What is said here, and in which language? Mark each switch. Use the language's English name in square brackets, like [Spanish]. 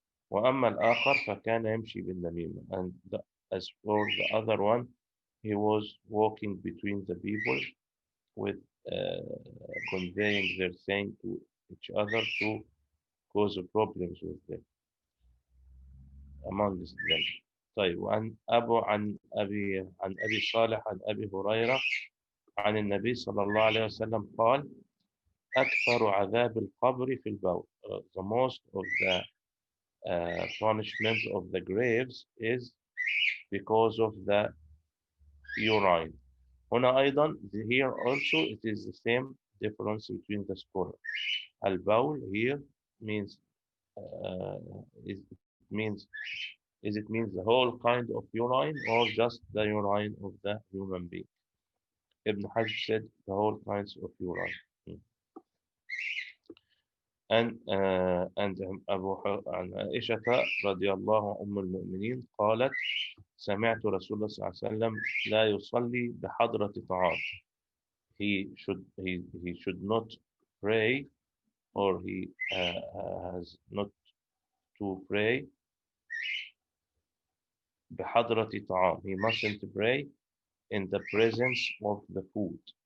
[Arabic] وأما الآخر فكان يمشي بالنميمة. [English] And as for the other one, he was walking between the people with conveying their saying to each other to cause problems with them amongst them. [Arabic] طيب. عن أبي صالح عن أبي هريرة عن النبي صلى الله عليه وسلم قال أكثر عذاب القبر في البول. [English] The most of the punishment of the graves is because of the urine. [Arabic] هنا أيضا, [English] here also it is the same difference between the scholars. Al-bawl here means it means the whole kind of urine or just the urine of the human being. Ibn Hajj said the whole kinds of urine. [Arabic] And عن عائشة رضي الله أم المؤمنين قالت سمعت رسول الله صلى الله عليه وسلم لا يصلي بحضرة طعام. [English] he should not pray, or he has not to pray [Arabic] بحضرة طعام. [English] He mustn't pray in the presence of the food.